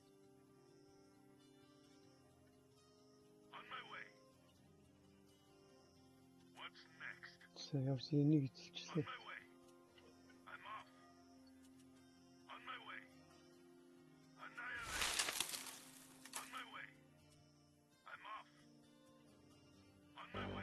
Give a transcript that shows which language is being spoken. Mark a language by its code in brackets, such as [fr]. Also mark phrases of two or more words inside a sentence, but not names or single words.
[en] On my way. What's next? [mn] За явсан энийг эзэлчихлээ. [en] On my way. I'm off. On my way. Annihilate. On my way. I'm off. On my way.